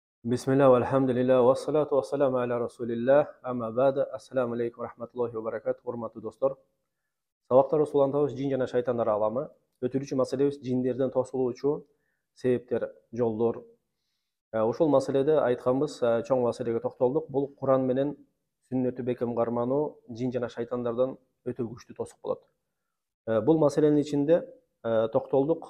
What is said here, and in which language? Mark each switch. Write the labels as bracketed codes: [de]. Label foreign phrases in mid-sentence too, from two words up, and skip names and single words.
[ar] بسم الله، الحمد لله، والصلاة والسلام على رسول الله, أما بعد، السلام عليكم ورحمة الله وبركاته, [ky] урматтуу достор. Сабакта Расулуллах жин жана шайтандар аламы, өтүлүүчү маселебиз жиндерден тосулуучу себептер, жолдор. Ошол маселеде айтканбыз, чоң маселеге токтолдук. Бул Куран менен сүннөтү бекем кармануу жин жана шайтандардан өтө күчтүү тосук болот. Бул маселенин ичинде токтолдук.